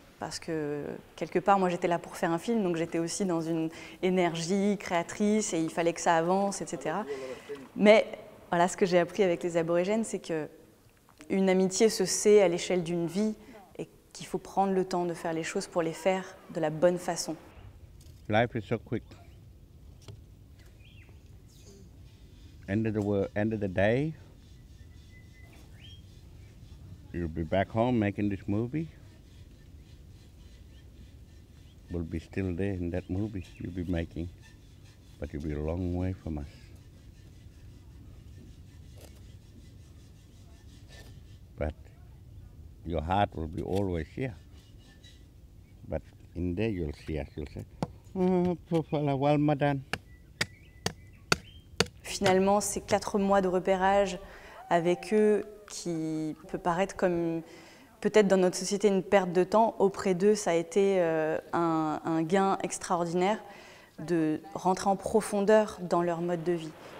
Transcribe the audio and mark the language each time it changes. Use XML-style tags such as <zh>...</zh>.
<fr>Parce que quelque part, moi j'étais là pour faire un film, donc j'étais aussi dans une énergie créatrice, et il fallait que ça avance, etc. Mais voilà, ce que j'ai appris avec les aborigènes, c'est qu'une amitié se sait à l'échelle d'une vie, et qu'il faut prendre le temps de faire les choses pour les faire de la bonne façon.</fr> <en>Life is so quick. End of the day, you'll be back home making this movie. We'll be still there in that movie you'll be making, but you'll be a long way from us. But your heart will be always here. But in there you'll see us, you'll say, oh, poor fella, well done.</en> <fr>Finalement, ces 4 mois de repérage avec eux, qui peut paraître comme peut-être dans notre société une perte de temps, auprès d'eux, ça a été un gain extraordinaire de rentrer en profondeur dans leur mode de vie.</fr>